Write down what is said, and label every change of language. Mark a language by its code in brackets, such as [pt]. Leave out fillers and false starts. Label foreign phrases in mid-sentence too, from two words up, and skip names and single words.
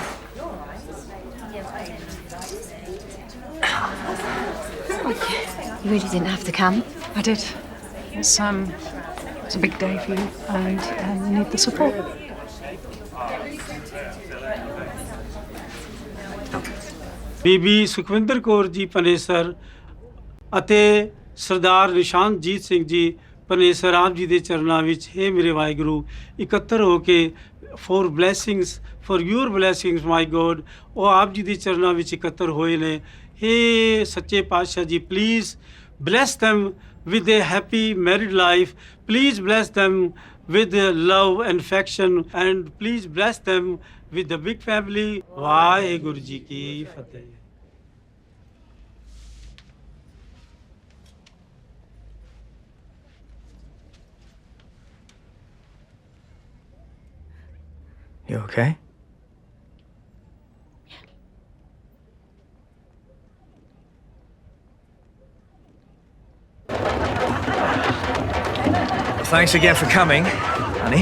[en] You really didn't have to come. I did. It's a big day for you, and you need the support. [pa] ਬੀਬੀ ਸੁਖਵਿੰਦਰ ਕੌਰ ਜੀ ਪਨੇਸਰ ਅਤੇ ਸਰਦਾਰ ਨਿਸ਼ਾਨਜੀਤ ਸਿੰਘ ਜੀ ਪਨੇਸਰ ਆਪ ਜੀ ਦੇ ਚਰਨਾਂ ਵਿੱਚ ਹੇ ਮੇਰੇ ਵਾਹਿਗੁਰੂ ਇਕੱਤਰ ਹੋ ਕੇ [en] for blessings for your blessings my God [pa] ਉਹ ਆਪ ਜੀ ਦੇ ਚਰਨਾਂ ਵਿੱਚ ਇਕੱਤਰ ਹੋਏ ਨੇ ਹੇ ਸੱਚੇ ਪਾਤਸ਼ਾਹ ਜੀ [en] ਪਲੀਜ਼ bless them with a happy married life please bless them with love and affection and please bless them with the big family [pa] ਵਾਹਿਗੁਰੂ ਜੀ ਕੀ ਫਤਿਹ [en] You okay? Thanks again for coming, honey.